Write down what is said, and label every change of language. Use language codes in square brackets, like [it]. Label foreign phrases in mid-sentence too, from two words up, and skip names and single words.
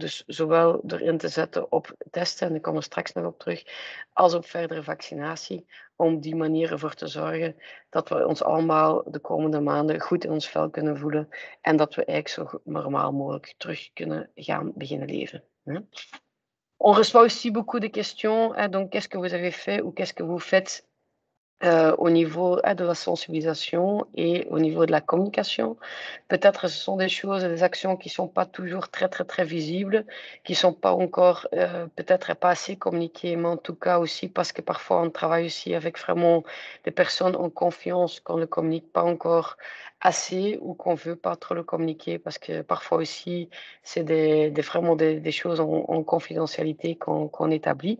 [nl] Dus zowel erin te zetten op testen, en ik kom er straks nog op terug, als op verdere vaccinatie. Om die manier ervoor te zorgen dat we ons allemaal de komende maanden goed in ons vel kunnen voelen. En dat we eigenlijk zo normaal mogelijk terug kunnen gaan beginnen leven. [fr] On reçoit aussi beaucoup de questions. Donc, qu'est-ce que vous avez fait ou qu'est-ce que vous faites au niveau de la sensibilisation et au niveau de la communication. Peut-être ce sont des choses, des actions qui sont pas toujours très, très, très visibles, qui sont pas encore peut-être pas assez communiquées, mais en tout cas aussi parce que parfois on travaille aussi avec vraiment des personnes en confiance qu'on ne communique pas encore assez ou qu'on veut pas trop le communiquer parce que parfois aussi c'est vraiment des choses en confidentialité qu'on établit.